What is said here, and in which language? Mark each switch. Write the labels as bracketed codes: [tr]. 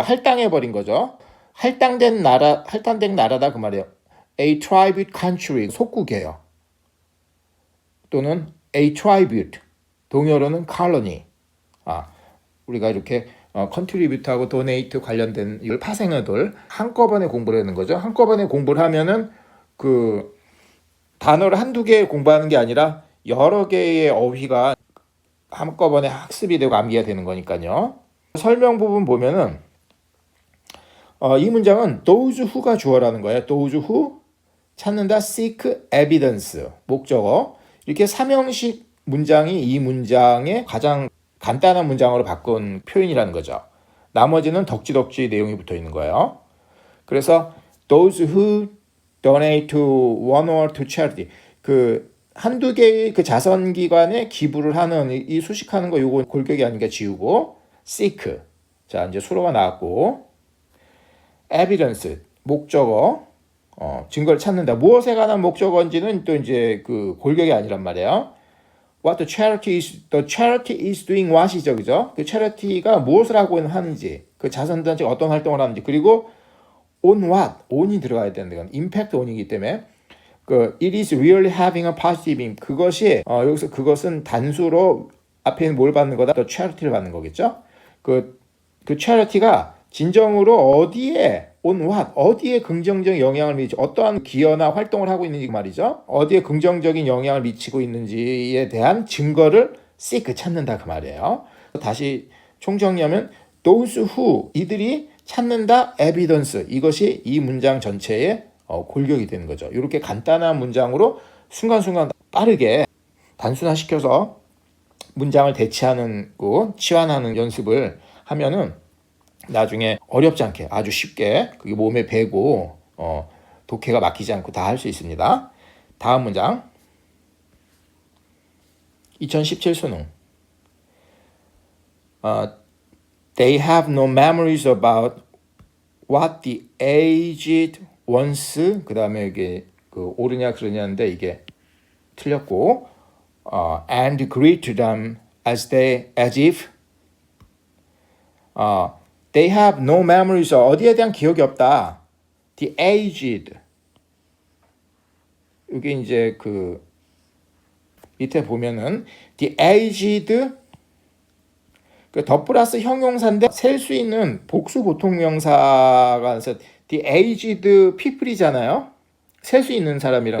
[ko] 할당해버린 거죠. 할당된 나라다 그 말이에요. [en] A tribute country [ko] 속국이에요. [en] 또는 a tribute [ko] 동의어로는 [en] colony. [ko] 우리가 이렇게 contribute하고 donate 관련된 이 파생어들 한꺼번에 공부를 하는 거죠. 한꺼번에 공부를 하면은 그 단어를 한두 개 공부하는 게 아니라 여러 개의 어휘가 한꺼번에 학습이 되고 암기가 되는 거니까요. 설명 부분 보면은 이 문장은 those who가 주어라는 거예요. those who 찾는다, [en] seek evidence [ko] 목적어. 이렇게 삼형식 문장이 이 문장의 가장 간단한 문장으로 바꾼 표현이라는 거죠. 나머지는 덕지덕지 내용이 붙어 있는 거예요. 그래서 [en] those who donate to one or two charity [ko] 한두 개의 자선기관에 기부를 하는 이 수식하는 거 요거 골격이 아니니까 지우고 seek. 자, 이제 수로가 나왔고 evidence 목적어 증거를 찾는다. 무엇에 관한 목적어인지는 또 이제 골격이 아니란 말이에요. [en] What the charity is doing what이죠, [ko] 그죠? 그 charity가 무엇을 하고 하는지, 그 자선단체가 어떤 활동을 하는지, 그리고 on what, on이 들어가야 되는데, impact on이기 때문에 [en] it is really having a positive impact. [ko] 그것이 여기서 그것은 단수로 앞에 있는 뭘 받는 거다? 또 charity를 받는 거겠죠? 그 charity가 진정으로 어디에 [en] on what, [ko] 어디에 긍정적인 영향을 미치지, 어떠한 기여나 활동을 하고 있는지 말이죠. 어디에 긍정적인 영향을 미치고 있는지에 대한 증거를 seek 찾는다 그 말이에요. 다시 총정리하면 those who 이들이 찾는다 evidence 이것이 이 문장 전체의 골격이 되는 거죠. 이렇게 간단한 문장으로 순간순간 빠르게 단순화시켜서 문장을 대치하는 치환하는 연습을 하면은 나중에 어렵지 않게 아주 쉽게 그게 몸에 배고 독해가 막히지 않고 다 할 수 있습니다. 다음 문장 2017 수능 [en] They have no memories about what the aged once [ko] 그 다음에 이게 옳으냐 그러냐인데 이게 틀렸고 [en] and greet them as if They have no memories. [ko] 어디에 대한 기억이 없다. [en] The aged. [ko] 이게 이제 밑에 보면은 the aged 더 플러스 형용사인데 셀 수 있는 복수 보통명사가 있어서 [en] the aged people [ko] 이잖아요. 셀 수 있는 사람이라.